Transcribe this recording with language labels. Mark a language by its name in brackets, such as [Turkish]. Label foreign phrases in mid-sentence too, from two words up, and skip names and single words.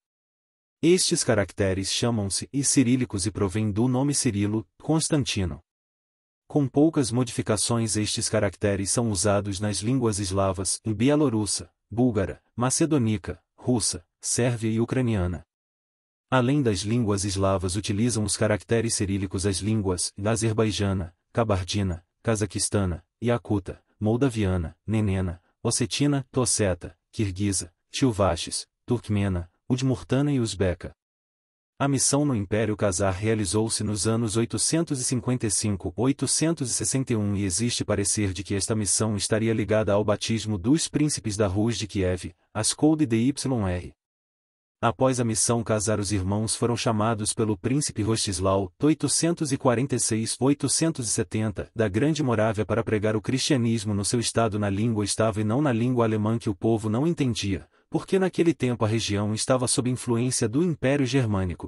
[Portuguese] Estes caracteres chamam-se cirílicos e provêm do nome Cirilo, Constantino. Com poucas modificações, estes caracteres são usados nas línguas eslavas, em bielorrussa, búlgara, macedônica, russa, sérvia e ucraniana. Além das línguas eslavas, utilizam os caracteres cirílicos as línguas azerbaijana, cabardina, cazaquistana, iacuta, moldaviana, nenena, ossetina, tosseta, quirguisa, chuvashes, turkmena, udmurtana e uzbeca. A missão no Império Khazar realizou-se nos anos 855-861 e existe parecer de que esta missão estaria ligada ao batismo dos príncipes da Rus de Kiev, Askold e Dyr. Após a missão casar, os irmãos foram chamados pelo príncipe Rostislau, 846-870, da Grande Morávia para pregar o cristianismo no seu estado na língua estava e não na língua alemã que o povo não entendia, porque naquele tempo a região estava sob influência do Império Germânico.